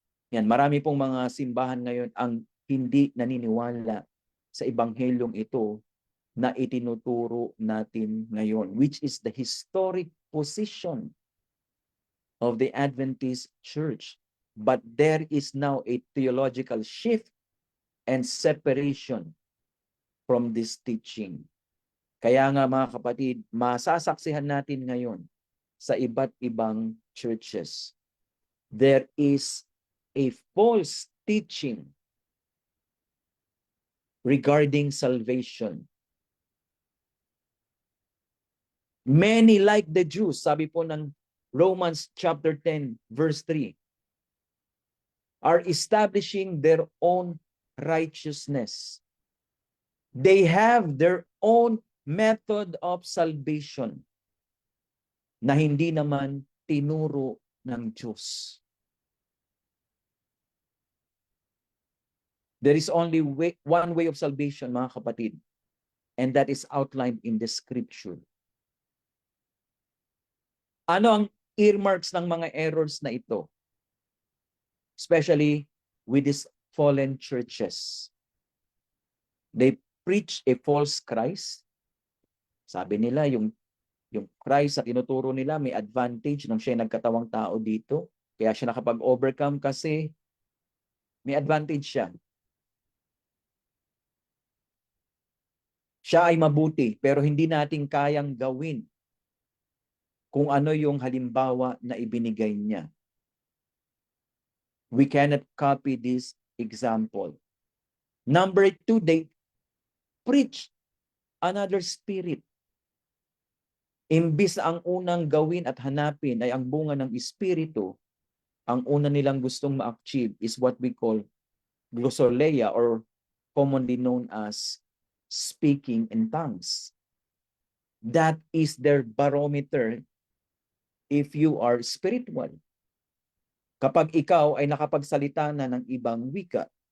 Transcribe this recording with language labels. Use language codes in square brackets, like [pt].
[tl] Yan, marami pong mga simbahan ngayon ang hindi naniniwala sa ebanghelyong ito na itinuturo natin ngayon, [en] which is the historic position of the Adventist Church. But there is now a theological shift and separation from this teaching. [tl] Kaya nga mga kapatid, masasaksihan natin ngayon sa iba't ibang churches, [en] there is a false teaching regarding salvation. Many like the Jews, [tl] sabi po ng [en] Romans chapter 10 verse 3, are establishing their own righteousness. They have their own method of salvation [tl] na hindi naman tinuro ng Diyos. [en] There is only one way of salvation, [tl] mga kapatid, [en] and that is outlined in the scripture. [tl] Ano ang earmarks ng mga errors na ito? [en] Especially with these fallen churches. They preach a false Christ. [tl] Sabi nila, yung Christ sa tinuturo nila may advantage nung siya nagkatawang tao dito. Kaya siya nakapag-overcome kasi may advantage siya. Siya ay mabuti pero hindi natin kayang gawin kung ano yung halimbawa na ibinigay niya. [en] We cannot copy this example. Number 2, they preach another spirit. [tl] Imbis ang unang gawin at hanapin ay ang bunga ng espiritu, ang una nilang gustong ma-achieve [en] is what we call glossolalia, or commonly known as speaking in tongues. That is their barometer if you are spiritual. [tl] Kapag ikaw ay nakapagsalita na ng ibang wika.